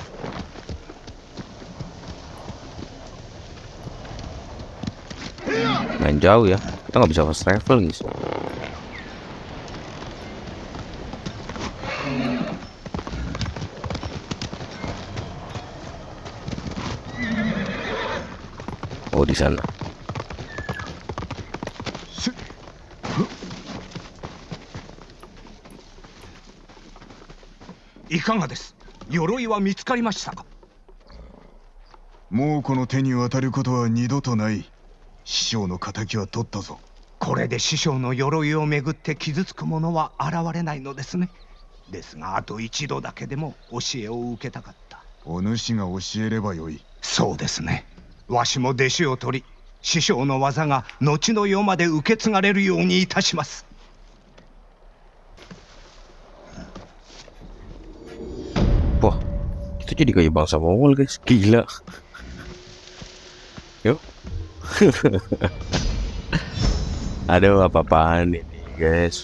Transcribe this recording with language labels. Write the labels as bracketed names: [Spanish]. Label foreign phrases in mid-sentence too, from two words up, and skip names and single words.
[Indonesian] Main jauh ya, kita nggak bisa [English] fast travel [Indonesian] guys. Oh di sana. [Japanese] いかがです。鎧は見つかりましたか。もうこの手に渡ることは二度とない。師匠の仇は取ったぞ。これで師匠の鎧をめぐって傷つく者は現れないのですね。ですがあと一度だけでも教えを受けたかった。お主が教えればよい。そうですね。わしも弟子を取り、師匠の技が後の世まで受け継がれるようにいたします。 [Indonesian] Wah, itu jadi kayak bangsa Mongol guys, gila. Yuk. Aduh, apa-apaan ini guys.